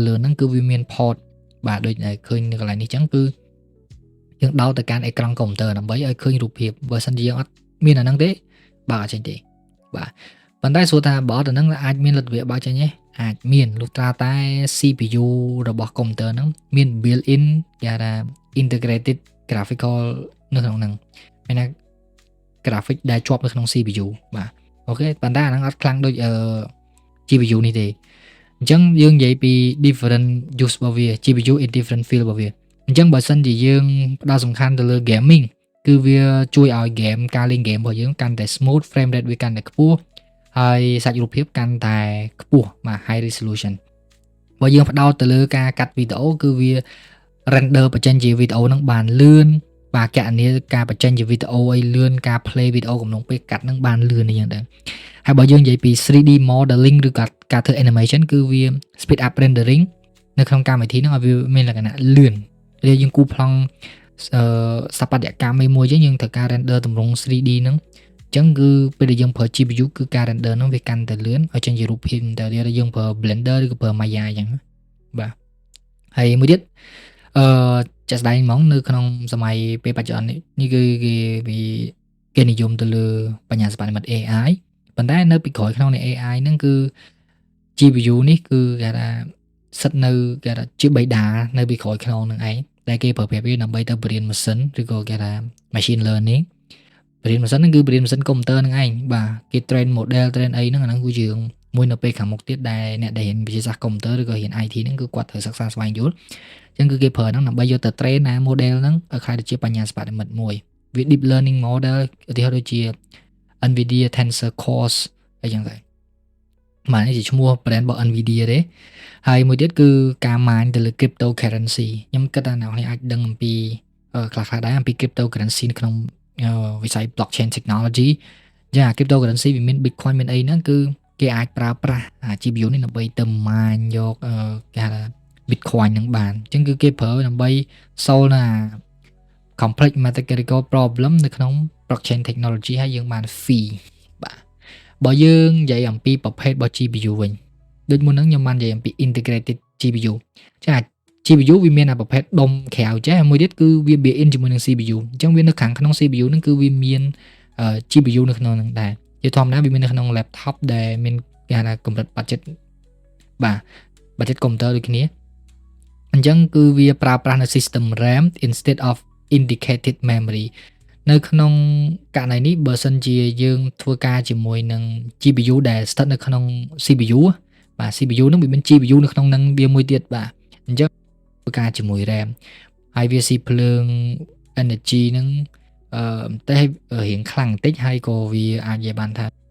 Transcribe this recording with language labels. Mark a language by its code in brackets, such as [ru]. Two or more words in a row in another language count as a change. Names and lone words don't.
[km] លើហ្នឹងគឺវាមាន port បាទដូចដែលឃើញនៅកន្លែងនេះអញ្ចឹងគឺយើងដោតទៅកាន់អេក្រង់កុំព្យូទ័រដើម្បីឲ្យឃើញរូបភាពបើសិនជាយើងអត់មានអាហ្នឹងទេបើអត់ចេញទេបាទប៉ុន្តែសួរថាបើអត់អាហ្នឹងអាចមានលទ្ធភាពបើចេញទេអាចមានលុះត្រាតែ CPU របស់កុំព្យូទ័រហ្នឹងមាន [en] built in [km] គេថា [en] integrated graphical [km] នៅក្នុងហ្នឹងមានថា graphic ដែលជាប់នៅក្នុង CPU បាទអូខេប៉ុន្តែអាហ្នឹងអត់ខ្លាំងដូច GPU នេះទេអញ្ចឹងយើងនិយាយពី [en] different use [km] របស់វា GPU [en] in different field [km] របស់វាអញ្ចឹងបើសិនជាយើងផ្ដោតសំខាន់ទៅលើ gaming គឺវាជួយឲ្យ game ការលេង game របស់យើងកាន់តែ [en] smooth frame rate [km] វាកាន់តែខ្ពស់ហើយសាច់រូបភាពកាន់ តែខ្ពស់បាទ [en] high resolution [km] បើយើងផ្ដោតទៅលើការកាត់វីដេអូគឺវា render បញ្ចេញជាវីដេអូហ្នឹងបានលឿនបាទកណនីការបញ្ចេញជាវីដេអូឲ្យលឿនការ play វីដេអូកំឡុងពេលកាត់ហ្នឹងបានលឿនអញ្ចឹងដែរហើយបើយើងនិយាយពី [en] 3D modeling [km] ឬក៏ការធ្វើ animation គឺវា [en] speed up rendering [km] នៅក្នុងកម្មវិធី ហ្នឹងឲ្យវាមានលក្ខណៈលឿនពេលយើងគូប្លង់ស្ថាបត្យកម្មមួយយើងត្រូវការ render ទម្រង់ 3D ហ្នឹងអញ្ចឹងគឺពេលដែលយើងប្រើ GPU គឺការ render ហ្នឹងវាកាន់តែលឿនឲ្យចេញជារូបភាពតែយើងប្រើ Blender ឬក៏ប្រើ Maya អញ្ចឹងបាទហើយមួយទៀតចាក់ស្ដែងហ្មងនៅក្នុងសម័យពេលបច្ចុប្បន្ននេះគឺគេនិយមទៅលើបញ្ញាសិប្បនិម្មិត AI ប៉ុន្តែនៅពីក្រោយក្នុងនៃ AI ហ្នឹងគឺ GPU នេះគឺគេថាសិតនៅគេថាជាបិតានៅពីក្រោយខ្នងនឹងឯងដែលគេប្រើប្រាស់វាដើម្បីទៅបរៀនម៉ាស៊ីនឬក៏គេថា [en] machine learning [km] បរៀនម៉ាស៊ីនហ្នឹងគឺបរៀនម៉ាស៊ីនកុំព្យូទ័រហ្នឹងឯងបាទគេ [en] train model train [km] អីហ្នឹងអាហ្នឹងគឺជារឿងមួយនៅពេលខាងមុខទៀតដែលអ្នកដែលរៀនវិទ្យាសាស្ត្រកុំព្យូទ័រឬក៏រៀន IT ហ្នឹងគឺគាត់ត្រូវសិក្សាស្វែងយល់អញ្ចឹងគឺគេប្រើ ហ្នឹងដើម្បីយកទៅ train ណា model ហ្នឹងឲ្យខ្លាយទៅជាបញ្ញាសិប្បនិម្មិតមួយវា [en] deep learning model [km] ឧទាហរណ៍ដូចជា NVIDIA Tensor Cores អីចឹងទៅបាទនេះជាឈ្មោះ brand របស់ NVIDIA ទេហើយមួយទៀតគឺការ mine ទៅលើ cryptocurrency ខ្ញុំគិតថាអ្នកនរអាចដឹងអំពីខ្លះៗដែរអំពី cryptocurrency នៅក្នុងវិស័យ [en] blockchain technology [km] ចា cryptocurrency វាមាន Bitcoin មានអីហ្នឹងគឺគេអាចប្រើប្រាស់ GPU នេះដើម្បីទៅ mine យកគេហៅថា Bitcoin ហ្នឹងបានអញ្ចឹងគឺគេប្រើដើម្បី solve ណា [en] complex mathematical problem [km] នៅក្នុង [en] blockchain technology [km] ហើយយើងបាន fee បាទបើយើងនិយាយអំពីប្រភេទរបស់ GPU វិញដូចមុនហ្នឹងខ្ញុំបាននិយាយអំពី [en] integrated GPU [km] ចា GPU វាមានប្រភេទដុំក្រៅចេះមួយទៀតគឺវា [en] built in [km] ជាមួយនឹង CPU អញ្ចឹងវានៅខាង ក្នុង CPU ហ្នឹងគឺវាមានGPU នៅក្នុងហ្នឹងដែរជាធម្មតាវាមាននៅក្នុង laptop ដែលមានគេហៅថាកម្រិត budget បាទ [en] budget computer [km] ដូចគ្នាអញ្ចឹងគឺវាប្រើប្រាស់នៅ [en] system RAM instead of indicated memory [km] នៅក្នុងករណីនេះបើសិនជាយើងធ្វើការជាមួយនឹង GPU ដែលស្ថិតនៅក្នុង CPU បាទ CPU ហ្នឹងវាមាន GPU នៅក្នុងហ្នឹងវាមួយទៀតបាទអញ្ចឹងធ្វើការជាមួយ RAM ហើយវាស៊ីភ្លើង energy ហ្នឹងតែរៀងខ្លាំងបន្តិចហើយក៏វាអាចនិយាយបានថា